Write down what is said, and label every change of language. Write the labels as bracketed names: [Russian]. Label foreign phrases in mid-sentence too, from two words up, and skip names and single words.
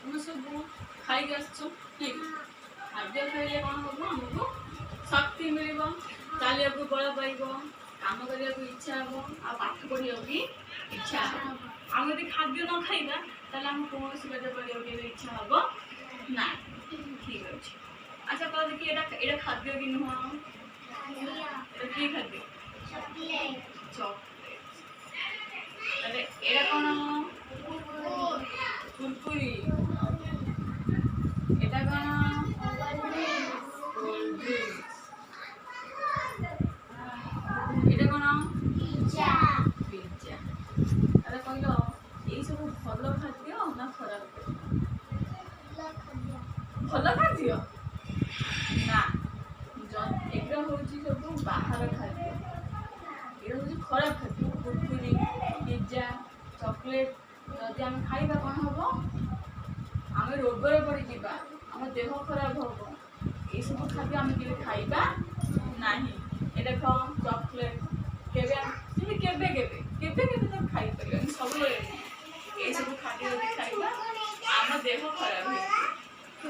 [Odia] ସବୁ ଖାଇକି ଆସିଛୁ ଠିକ୍ ଖାଦ୍ୟ ଖାଇଲେ କ'ଣ ହବ ଆମକୁ ଶକ୍ତି ମିଳିବ ଚାଲିବାକୁ ବଳ ପାଇବ କାମ କରିବାକୁ ଇଚ୍ଛା ହବ ଆଉ ପାଠ ପଢ଼ିବାକୁ ବି ଇଚ୍ଛା ହବ। ଆମେ ଯଦି ଖାଦ୍ୟ ନ ଖାଇବା ତାହେଲେ ଆମେ କୌଣସି କାର୍ଯ୍ୟ କରିବାକୁ କେବେ ଇଚ୍ଛା ହବ ନା। ଠିକ୍ ଅଛି ଆଚ୍ଛା କହ ଦେଖି ଏଇଟା ଖାଦ୍ୟ କି ନୁହଁ? [Bangla] এটা কি খাদ্য? চকলেট। তাহলে এটা কোন? কুরকুরি। এটা কোন? [English] cold drinks. [Bangla] এটা কোন? পিজ্জা। পিজ্জা। তাহলে কইল এই সব ভালো খাদ্য না খারাপ খাদ্য? ভালো খাদ্য না এগুলো হচ্ছে সব বাহার খাদ্য এগুলো হচ্ছে খরাপ খাদ্য কুরকুরি পিজ্জা চকলেট যদি আমি খাଇବା [Odia] କ'ଣ ହବ ଆମେ ରୋଗରେ ପଡ଼ିଯିବା ଆମ ଦେହ ଖରାପ ହବ ଏଇସବୁ ଖାଦ୍ୟ ଆମେ କେବେ ଖାଇବା ନାହିଁ। ଏଇଟା କ'ଣ ଚକଲେଟ୍ କେବେ କେବେ କେବେ କେବେ କେବେ ତାକୁ ଖାଇପାରିବାନି ସବୁବେଳେ ଏଇସବୁ ଖାଦ୍ୟ ଯଦି ଖାଇବା ଆମ ଦେହ ଖରାପ ହେଇଯିବ।